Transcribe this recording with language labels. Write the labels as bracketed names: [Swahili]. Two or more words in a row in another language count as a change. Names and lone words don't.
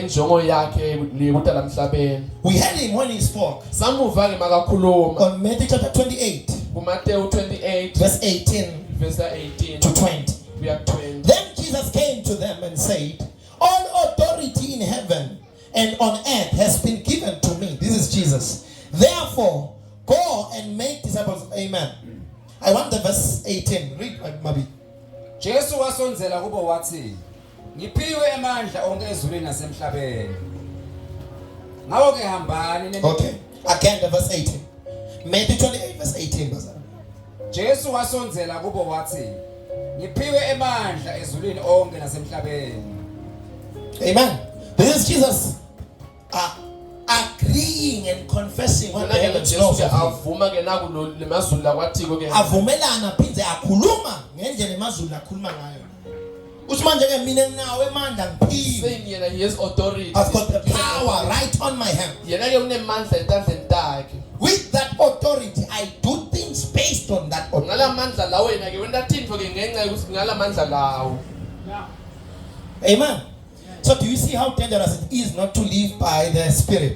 [English] We heard him when he spoke on Matthew chapter 28, verse 18 to 20. Then Jesus came to them and said, "All authority in heaven and on earth has been given to me." This is Jesus. "Therefore, go and make disciples." Amen. I want the verse 18. Read, [Swati] Mabi. Jesu wasonzela kubo wathi, "Ngiphiwe amandla onke ezulwini nasemhlabeni. Ngawo ke hambani." [English] Okay. Again the verse 18. Matthew 28 verse 18. [Swati] Jesu wasonzela kubo wathi, "Ngiphiwe amandla ezulwini onke nasemhlabeni." [English] Amen. This is Jesus agreeing and confessing what the heavens know. [Swati] Avumelana phindze akhuluma ngendlela emazulu akhuluma ngayo. Uthi manje ke mina nginawo emandla ngiphiwe. [English] He has authority. I've got the power right on my hand. With that authority, I do things based on that authority. Amen. So do you see how dangerous it is not to live by the Spirit?